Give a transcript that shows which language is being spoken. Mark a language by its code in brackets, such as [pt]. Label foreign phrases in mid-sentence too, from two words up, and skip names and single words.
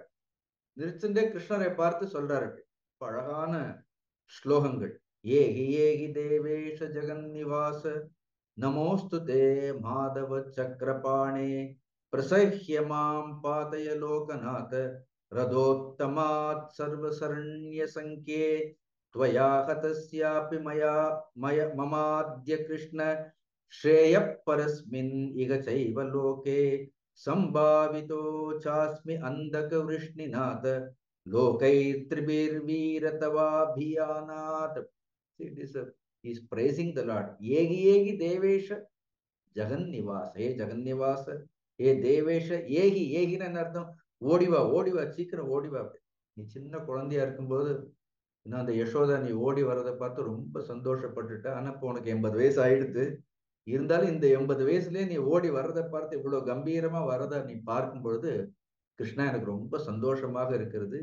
[ta] நிறுத்துண்டே கிருஷ்ணரை பார்த்து சொல்றாரு, அழகான ஸ்லோகங்கள். [sa] एहि एहि देवेश जगन्निवास नमोस्तु ते माधव चक्रपाणे प्रसह्य मां पातय लोकनाथ रथोत्तमात् सर्वशरण्य शङ्खे त्वया हतस्यापि ममाद्य कृष्ण श्रेय परस्मिन् इह चैव लोके संभावितो चास्मि अंधक वृष्णिनाथ लोकैत्रिभिर्वीर तवाभियानात्. [en] He is praising the Lord. [sa] येगी येगी देवेश जगन्निवास, हे जगन्निवास, हे देवेश, [ta] ஏகி ஏகின்னு என்ன அர்த்தம், ஓடிவா ஓடிவா சீக்கிரம் ஓடிவா. நீ சின்ன குழந்தையா இருக்கும்போது இன்னும் அந்த யசோதா நீ ஓடி வர்றதை பார்த்து ரொம்ப சந்தோஷப்பட்டுட்ட, ஆனா இப்போ உனக்கு 80 வயசு ஆயிடுது, இருந்தாலும் இந்த 80 வயசுலயே நீ ஓடி வர்றதை பார்த்து இவ்வளவு கம்பீரமா வர்றதை நீ பார்க்கும் பொழுது, கிருஷ்ணா எனக்கு ரொம்ப சந்தோஷமாக இருக்கிறது.